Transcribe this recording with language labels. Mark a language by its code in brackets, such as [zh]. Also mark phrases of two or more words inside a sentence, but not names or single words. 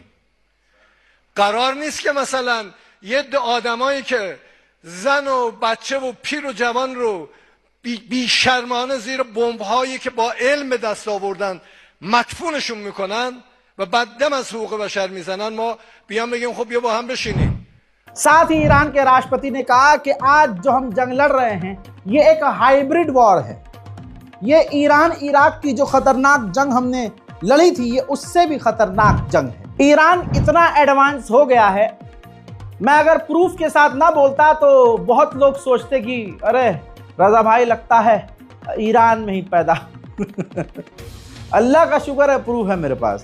[fa] قرار نیست که مثلا یه عده آدمایی که زن و بچه و پیر و جوان رو بیشرمانه زیر بمب‌هایی که با علم دست آوردن مدفونشون میکنن و بعد دم از حقوق بشر میزنن، ما بیان بگیم خب بیا با هم بشینیم. [hi] साथ ही ईरान के राष्ट्रपति ने कहा कि आज जो हम जंग लड़ रहे हैं ये एक [en] hybrid war [hi] है। ये ईरान इराक की जो खतरनाक जंग हमने लड़ी थी ये उससे भी खतरनाक जंग है। ईरान इतना एडवांस हो गया है, मैं अगर प्रूफ के साथ ना बोलता तो बहुत लोग सोचते कि अरे रजा भाई लगता है ईरान में ही पैदा अल्लाह का शुक्र है प्रूफ है मेरे पास।